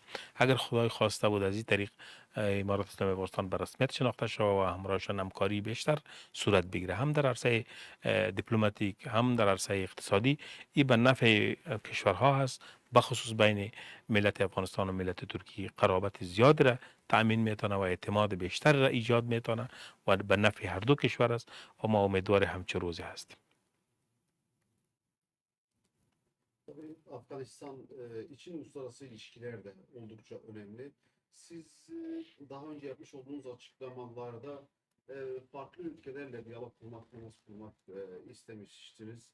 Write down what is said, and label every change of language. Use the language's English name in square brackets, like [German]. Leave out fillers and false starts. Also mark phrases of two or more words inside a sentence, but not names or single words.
[Persian] اگر خدای خواسته بود از این طریق امارات اسلامی افغانستان به رسمیت شناخته شود و همراهشان همکاری بیشتر صورت بگیره، هم در عرصه دیپلماتیک هم در عرصه اقتصادی، این به نفع کشورها هست. بخصوص بین ملت افغانستان و ملت ترکیه قرابت زیاد را تأمین میتونه و اعتماد بیشتر را ایجاد میتونه و به نفع هر دو کشور است و ما امیدوار همچه روزی هستیم. [Turkish] Tabii Afganistan için uluslararası ilişkiler de oldukça önemli. Siz daha önce yapmış olduğunuz açıklamalarda farklı ülkelerle diyalog kurmak, temas kurmak istemiştiniz.